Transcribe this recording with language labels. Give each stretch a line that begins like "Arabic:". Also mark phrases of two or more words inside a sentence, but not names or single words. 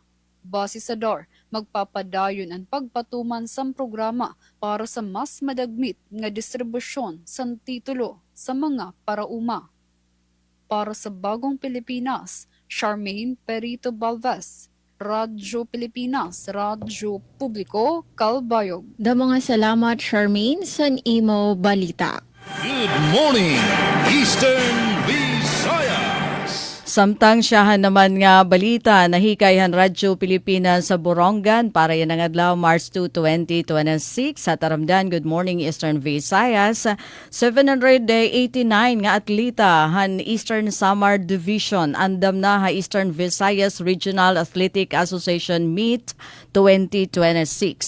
Waray: Base sa DAR, magpapadayon ang pagpatuman sa programa para sa mas madagmit nga distribusyon sa titulo sa mga parauma.
Filipino: Para sa Bagong Pilipinas, Charmaine Perito Balvez, Radyo Pilipinas, Radyo Publiko, Calbayog.
Waray: Damo nga salamat, Charmaine, sa imo balita.
English: Good morning, Eastern Visayas.
Waray: Samtang siyahan naman nga balita, nahikayhan Radyo Pilipinas sa Borongan para yan ang adlaw March 2, 2026. Sa Taramdan, Good Morning Eastern Visayas, 789 nga atleta han Eastern Samar Division andam na ha Eastern Visayas Regional Athletic Association Meet 2026.